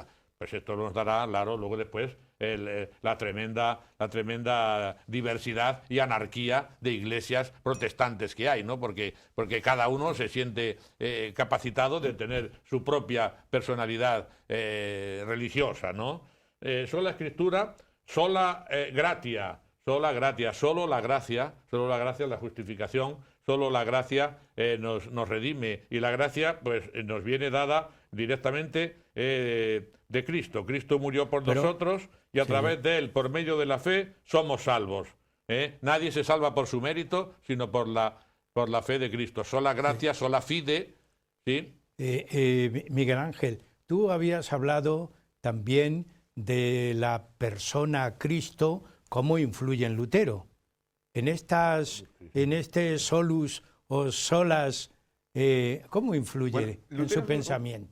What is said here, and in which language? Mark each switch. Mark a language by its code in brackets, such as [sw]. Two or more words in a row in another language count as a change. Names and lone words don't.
[es] Pues esto nos dará, claro, luego después la tremenda diversidad y anarquía de iglesias protestantes que hay, ¿no? Porque cada uno se siente capacitado de tener su propia personalidad religiosa, ¿no? Sola Escritura, [la] sola gratia. Sola gratia, [es] solo la gracia es la justificación, solo la gracia nos redime, y la gracia pues nos viene dada directamente de Cristo. Cristo murió por nosotros y a través de Él, por medio de la fe, somos salvos. Nadie se salva por su mérito, sino por la fe de Cristo. [la] Sola gratia, sola fide. [es] ¿Sí? Miguel Ángel, tú habías hablado también de la persona Cristo, cómo influye en Lutero. En este solus o solas, ¿cómo influye en su pensamiento?